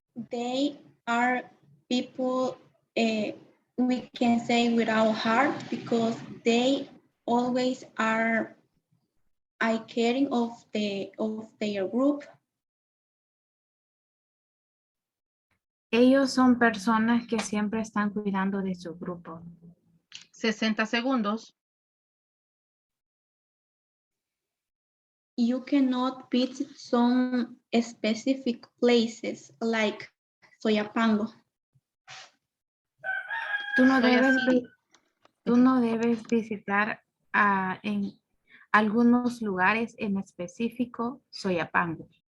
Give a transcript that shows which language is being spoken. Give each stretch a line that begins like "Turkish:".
English: They are people we can say without heart because they always are caring of their group.
Spanish: Ellos son personas que siempre están cuidando de su grupo. 60 segundos.
English: You cannot visit some specific places like Soyapango.
Spanish: Tú no debes visitar en algunos lugares en específico Soyapango.